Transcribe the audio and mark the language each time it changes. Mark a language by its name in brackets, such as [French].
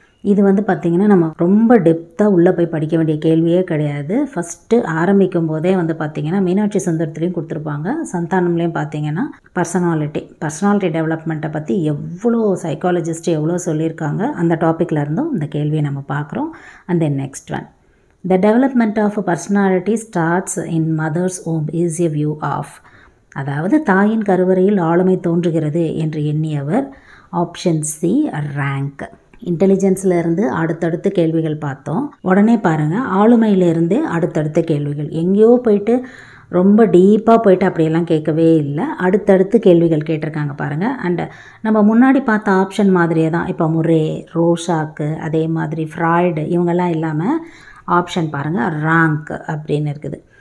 [Tamil] இது பார்த்திங்கன்னா நம்ம ரொம்ப டெப்த்தாக உள்ளே போய் படிக்க வேண்டிய கேள்வியே கிடையாது. ஃபஸ்ட்டு ஆரம்பிக்கும் போதே பார்த்திங்கன்னா மீனாட்சி சுந்தரத்துலேயும் கொடுத்துருப்பாங்க, சந்தானம்லேயும் பார்த்தீங்கன்னா பர்சனாலிட்டி டெவலப்மெண்ட்டை பற்றி எவ்வளோ சைக்காலஜிஸ்ட் எவ்வளோ சொல்லியிருக்காங்க. அந்த டாப்பிக்கில் இருந்தும் இந்த கேள்வியை நம்ம பார்க்குறோம். And then next one. [English] The development of a personality starts in mother's womb is a view of, [Tamil] அதாவது தாயின் கருவறையில் ஆளுமை தோன்றுகிறது என்று எண்ணியவர் ஆப்ஷன் சி, ரேங்க். இன்டெலிஜென்ஸ்லேருந்து அடுத்தடுத்து கேள்விகள் பார்த்தோம். உடனே பாருங்கள், ஆளுமையிலேருந்தே அடுத்தடுத்த கேள்விகள். எங்கேயோ போயிட்டு ரொம்ப டீப்பாக போயிட்டு அப்படியெல்லாம் கேட்கவே இல்லை. அடுத்தடுத்து கேள்விகள் கேட்டிருக்காங்க பாருங்கள். அண்டு நம்ம முன்னாடி பார்த்த ஆப்ஷன் மாதிரியே தான். இப்போ முரே, ரோஷாக்கு, அதே மாதிரி ஃப்ராய்டு இவங்கெல்லாம் இல்லாமல் ஆப்ஷன் பாருங்கள், ரேங்க் அப்படின்னு இருக்குது.